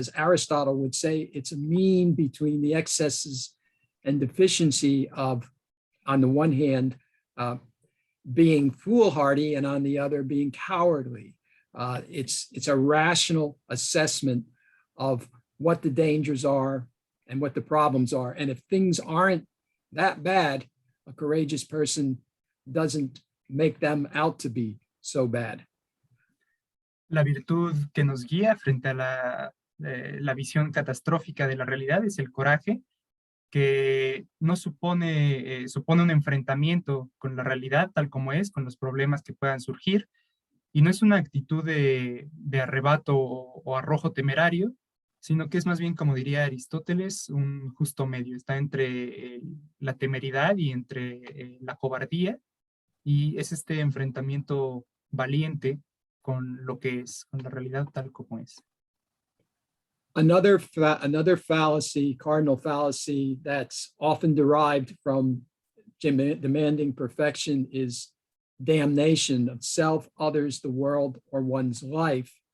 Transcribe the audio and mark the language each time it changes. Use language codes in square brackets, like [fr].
[en] As Aristotle would say, it's a mean between the excesses and deficiency of, on the one hand, being foolhardy, and on the other, being cowardly. It's a rational assessment of what the dangers are and what the problems are. And if things aren't that bad, a courageous person doesn't make them out to be so bad. [es] La virtud que nos guía frente a la visión catastrófica de la realidad es el coraje, que no supone un enfrentamiento con la realidad tal como es, con los problemas que puedan surgir, y no es una actitud de arrebato o arrojo temerario, sino que es más bien, como diría Aristóteles, un justo medio. Está entre la temeridad y entre la cobardía, y es este enfrentamiento valiente con lo que es, con la realidad tal como es. [en] Another fallacy, cardinal fallacy, that's often derived from demanding perfection is damnation of self, others, the world, or one's life.